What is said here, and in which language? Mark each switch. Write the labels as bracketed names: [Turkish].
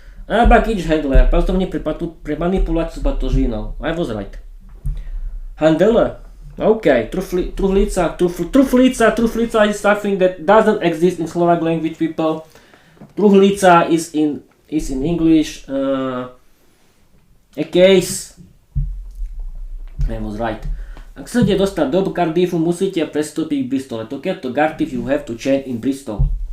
[English] Baggage handler, [Slovak] pracovník pre manipuláciu s batožinou. [English] I was right. Handler. Okay, truhlica is something that doesn't exist in Slovak language, people. Truhlica is in English a case. I was right. [Slovak] Ak chcete dostať do Cardiffu, musíte prestúpiť v Bristole. [English] To get to Cardiff, you have to change in Bristol.